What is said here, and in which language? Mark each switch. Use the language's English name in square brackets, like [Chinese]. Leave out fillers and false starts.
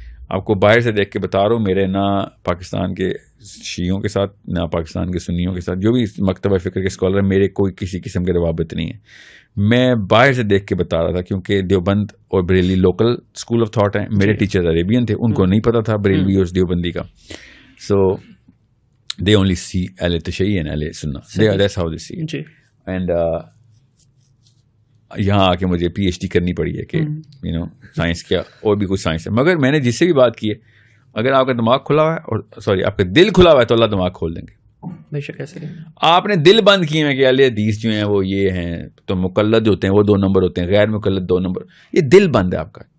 [Urdu] آپ کو باہر سے دیکھ کے بتا رہا ہوں, میرے نہ پاکستان کے شیعوں کے ساتھ نہ پاکستان کے سنیوں کے ساتھ جو بھی مکتبہ فکر کے اسکالر ہیں, میرے کوئی کسی قسم کے روابط نہیں ہے. میں باہر سے دیکھ کے بتا رہا تھا, کیونکہ دیوبند اور Bareilly local school of thought ہیں. میرے ٹیچر عربین تھے, ان کو نہیں پتا تھا بریلوی اور دیوبندی کا. [English] So they only see اہل تشیع and اہل سنہ, دیٹس ہاؤ دے سی. [Urdu] And یہاں آ کے مجھے پی ایچ ڈی کرنی پڑی ہے کہ یو نو سائنس کیا اور بھی کچھ سائنس ہے. مگر میں نے جس سے بھی بات کی ہے, اگر آپ کا دماغ کھلا ہوا ہے اور سوری آپ کا دل کھلا ہوا ہے تو اللہ دماغ کھول دیں گے. بے شک ایسے آپ نے دل بند کیے ہیں کہ اہل حدیث جو ہیں وہ یہ ہیں, تو مقلد ہوتے ہیں وہ 2 نمبر ہوتے ہیں, غیر مقلد 2 نمبر. یہ دل بند ہے آپ کا.